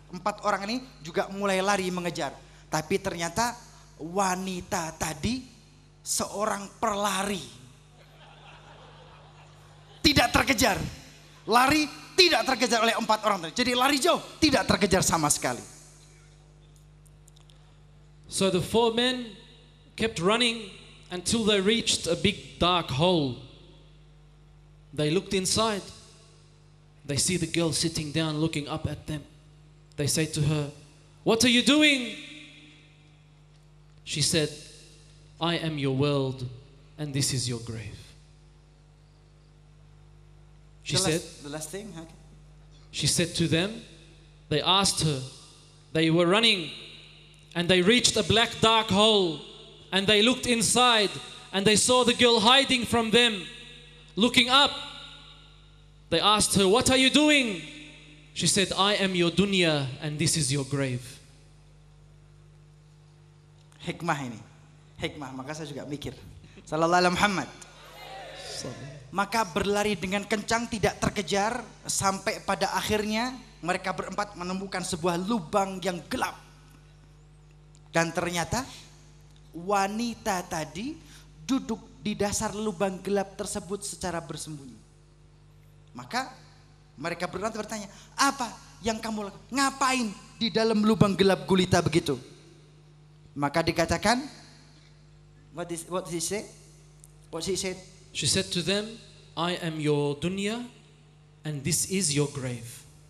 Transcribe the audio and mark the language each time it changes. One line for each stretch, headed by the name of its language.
Indonesian: 4 orang ini juga mulai lari mengejar. Tapi ternyata wanita tadi seorang perlari. Tidak terkejar. Lari tidak terkejar oleh 4 orang tadi. Jadi lari jauh, tidak terkejar sama sekali.
English: So the 4 men kept running until they reached a big dark hole. They looked inside. They see the girl sitting down looking up at them. They say to her, "What are you doing?" She said, "I am your world and this is your grave." She The last thing. Okay. She said to them, they asked her, they were running and they reached a black dark hole and they looked inside and they saw the girl hiding from them, looking up. They asked her, "What are you doing?" She said, "I am your dunya and this is your grave."
Indonesian: Hikmah ini. Hikmah, maka saya juga mikir.
Arabic: Sallallahu alaihi Muhammad.
Indonesian: Maka berlari dengan kencang tidak terkejar sampai pada akhirnya mereka berempat menemukan sebuah lubang yang gelap. Dan ternyata wanita tadi duduk di dasar lubang gelap tersebut secara bersembunyi. Maka mereka bertanya, "Apa yang kamu lakukan? Ngapain di dalam lubang gelap gulita begitu?" Maka dikatakan,
English: what she said? What she said? She said to them, "I am your dunya and this is your grave."